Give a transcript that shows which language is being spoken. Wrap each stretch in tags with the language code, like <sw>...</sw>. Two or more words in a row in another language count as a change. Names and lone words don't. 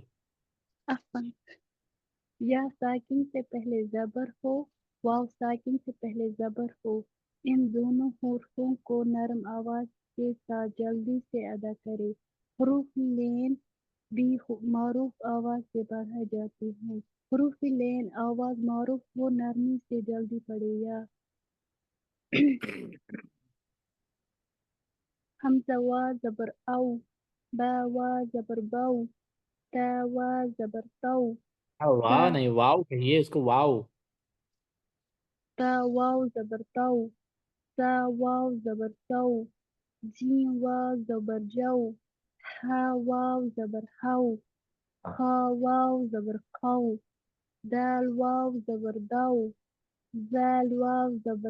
<ur>عفواً یا ساکن سے پہلے زبر ہو، واو ساکن سے پہلے زبر ہو، ان دونوں حروفوں کو نرم آواز کے ساتھ جلدی سے ادا کرے. حروف لین بھی معروف آواز سے پڑھا جاتے ہیں. حروف لین آواز معروف و نرمی سے جلدی پڑھے یا حمزہ وا زبر او، با وا زبر بو، تا وا زبر تو، تا واہ نہیں، واو کہیے اس کو، واو. تا واو زبر تو، سا واو زبر سو، جیم واو زبر جو، ہا واو زبر ہو، خا واو زبر خو، دال واو زبر دو، زال واو زبر</ur>